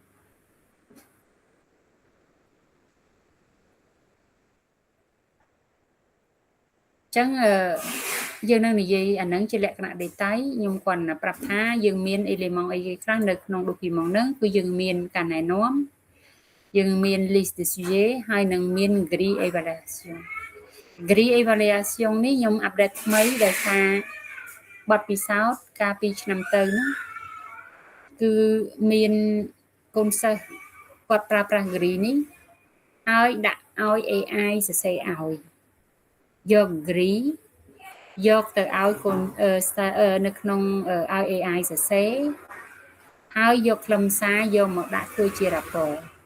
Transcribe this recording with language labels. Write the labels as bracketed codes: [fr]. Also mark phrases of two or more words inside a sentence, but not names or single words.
[km] ចឹងយើងនឹងនិយាយអាហ្នឹងជាលក្ខណៈ detail ខ្ញុំគាត់ប្រាប់ថាយើងមាន element អីខ្លះនៅក្នុង document ហ្នឹងគឺយើងមានការណែនាំយើង មាន [fr] list de sujet [km] ហើយនឹងមាន [fr] grille évaluation grille évaluation [km] នេះខ្ញុំ update ថ្មីដោយថាបទពិសោធន៍កាលពីឆ្នាំទៅហ្នឹងគឺមានកូនសិស្សគាត់ប្រើប្រាស់ grille នេះហើយដាក់ឲ្យ AI សរសេរឲ្យយក grille យកទៅឲ្យកូននៅក្នុងឲ្យ AI សរសេរហើយយកខ្លឹមសារយកមកដាក់ធ្វើជា rapport